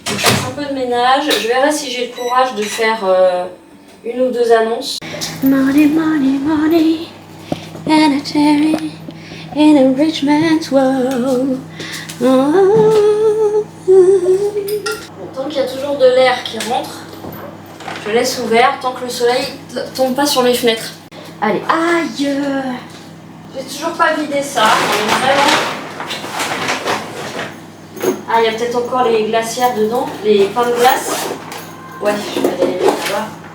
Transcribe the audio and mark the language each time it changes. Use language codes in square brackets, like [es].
[fr] Je fais un peu de ménage, je verrai si j'ai le courage de faire une ou deux annonces. [en] Money, money, money, and a cherry in a rich man's world. [fr] Tant qu'il y a toujours de l'air qui rentre, je laisse ouvert tant que le soleil tombe pas sur mes fenêtres. Allez, aïe! J'ai toujours pas vidé ça, vraiment. Ah, il y a peut-être encore les glacières dedans, les pains de glace. Ouais, je vais aller les mettre là-bas.